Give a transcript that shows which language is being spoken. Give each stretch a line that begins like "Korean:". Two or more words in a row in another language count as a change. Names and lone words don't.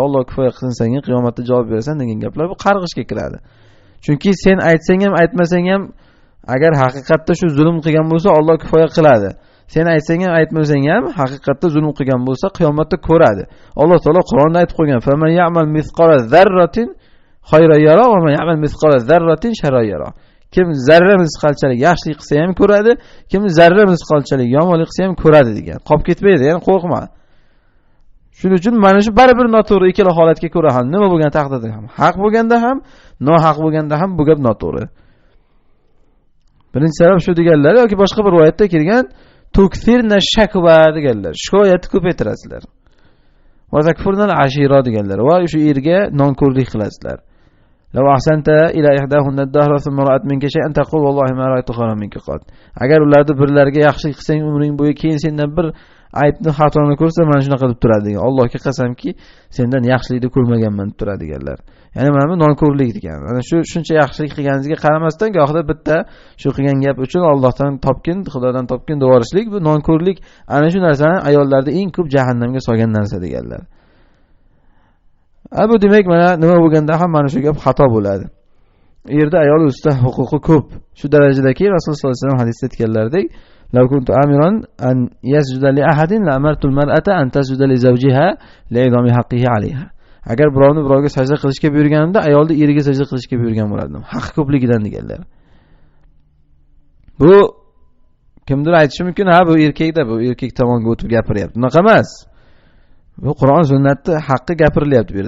Uzbek: Alloh kifoya qilsin senga qiyomatda javob berasan degan gaplar bu qarg'ishga kiradi. Chunki sen aytsang ham, aytmasang ham agar haqiqatda shu zulm qilgan bo'lsa, Alloh kifoya qiladi. Sen aytsang ham, aytmasang ham haqiqatda zulm qilgan bo'lsa, qiyomatda ko'radi. Alloh taolo Qur'onda aytib qo'ygan:
Arabic: "فمن يعمل مثقال ذرة خيرا يره ومن يعمل مثقال ذرة شرا يره."
Uzbek: Kim zarra misqalchalik yaxshilik qilsa ham ko'radi, kim zarra misqalchalik yomonlik qilsa ham ko'radi degan. Qolib ketmaydi, ya'ni qo'rqma. Shuning uchun mana shu baribir noto'g'ri ikkala holatga ko'ra ham, nima bo'lgan taqdirda ham, haq bo'lganda ham, nohaq bo'lganda ham bu gap noto'g'ri. Birinchi sabab shu deganlar yoki boshqa bir rivoyatda kelgan
Arabic: تكثرن الشكوى
Uzbek: deganlar. Shikoyatni ko'paytirasizlar.
Arabic: وتكفرن العشير
Uzbek: deganlar. Va shu erga nonko'rlik qilasizlar.
Arabic: لو أحسنت إلى إحداهن الدهر ثم رأت منك شيئا قالت والله ما رأيت منك خيرا قط.
Uzbek: Agar ularni birlariga yaxshilik qilsang umring bo'yi keyin sendan bir aybni, xatoni ko'rsa mana shunaqa deb turadi degan. Allohga qasamki, sendan yaxshilikni ko'rmaganman deb turadi deganlar. Ya'ni mana bu nonko'rlik degan. Ana shu shuncha yaxshilik qilganingizga qaramasdan gohida bitta shu qilgan gap uchun Allohdan topgin, Xudodan topgin devorishlik, bu nonko'rlik. Ana shu narsani ayollarni eng ko'p jahannamga solgan narsa deganlar. Bu demak mana nima bo'lganda ham mana shu gap xato bo'ladi. Yerda ayol ustida huquqi ko'p. Shu darajadaki Rasululloh
Arabic: صلى الله عليه وسلم
Uzbek: hadisda aytganlaridek,
Arabic: لو كنت آمرا أن يسجد لأحد لأمرت المرأة أن تسجد لزوجها لعظم حقه عليها.
Uzbek: agar birovni birovga sajda qilishga buyurganimda ayolni eriga sajda qilishga buyurgan bo'lardim, haqi ko'pligidan deganlar. Bu kimdir aytishi mumkin, ha bu erkakda, bu erkak tomonga o'tib gapiryapti. Unaqa emas. Bu Qur'on sunnatda haqqi gapirilyapti bu yerda.